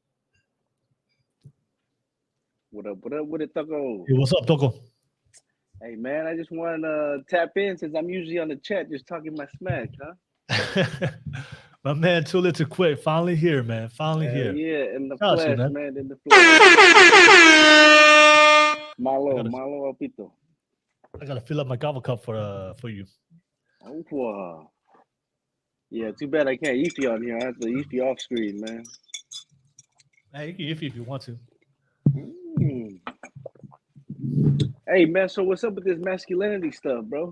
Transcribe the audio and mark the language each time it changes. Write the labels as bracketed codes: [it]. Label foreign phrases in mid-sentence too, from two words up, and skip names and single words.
[en] What up with it, Taco? Hey, what's up, Toko? Hey, man, I just want to tap in since I'm usually on the chat just talking my smack, huh? My man, Too Lit to Quit, finally here, man. Finally here. Yeah, in the Shout out to flesh, you, man, in the flesh. Malo, Pito. I gotta fill up my Kava cup for you. Oh, wow. Yeah, too bad I can't Eefy on here. I have to Eefy off screen, man. Hey, you can if you want to. Mm. Hey, man, so what's up with this masculinity stuff, bro?